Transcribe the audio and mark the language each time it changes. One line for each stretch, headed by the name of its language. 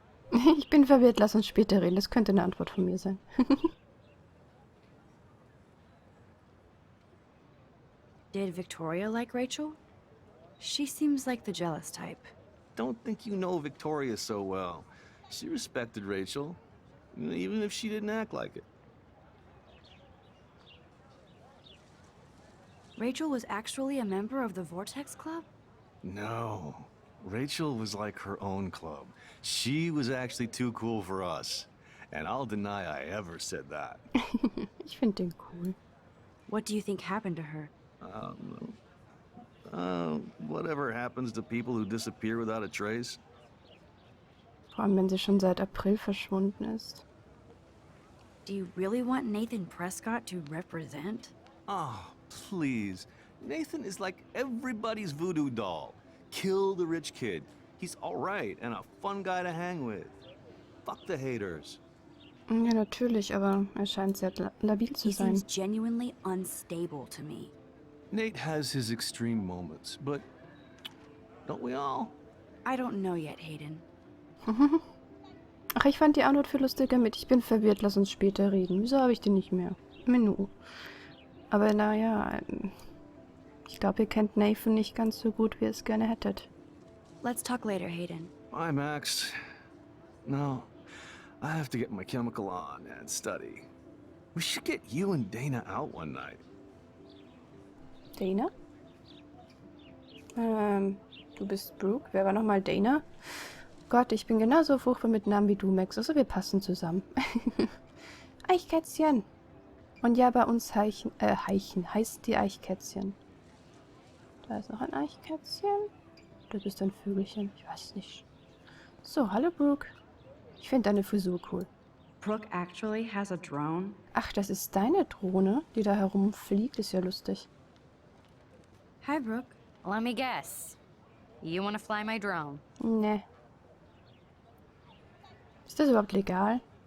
German: Ich bin verwirrt, lass uns später reden. Das könnte eine Antwort von mir sein.
English: Did Victoria like Rachel? She seems like the jealous type. Don't think you know Victoria so well. She respected Rachel, even if she didn't act like it. Rachel was actually a member of the Vortex Club? No. Rachel was like her own club. She was actually too cool for us. And I'll deny I ever said that.
German: Ich finde den cool.
English: What do you think happened to her? Whatever happens to people who disappear without a trace.
German: Vor allem, wenn sie schon seit April verschwunden ist.
English: Do you really want Nathan Prescott to represent? Oh, please. Nathan is like everybody's voodoo doll. Kill the rich kid. He's alright and a fun guy to hang with. Fuck the haters.
German: Ja, natürlich, aber er scheint sehr labil zu
English: He
German: sein.
English: seems genuinely unstable to me. Nate has his extreme moments, but don't we all? I don't know yet, Hayden.
German: Ach, ich fand die Antwort viel lustiger mit. Ich bin verwirrt, lass uns später reden. Wieso habe ich den nicht mehr? Menü. Aber naja, ich glaube, ihr kennt Nathan nicht ganz so gut, wie ihr es gerne hättet.
English: Let's talk later, Hayden. Bye, Max. No, I have to get my chemical on and study. We should get you and Dana out one night.
German: Dana? Du bist Brooke. Wer war nochmal Dana? Gott, ich bin genauso furchtbar mit Namen wie du, Max. Also wir passen zusammen. Eichkätzchen. Und ja, bei uns Heichen heißt die Eichkätzchen. Da ist noch ein Eichkätzchen. Du bist ein Vögelchen. Ich weiß nicht. So, hallo Brooke. Ich finde deine Frisur cool.
English: Brooke actually has a drone?
German: Ach, das ist deine Drohne, die da herumfliegt. Ist ja lustig.
English: Hi, Brooke. Let me guess. You want to fly my drone?
German: Ne. Ist das überhaupt legal?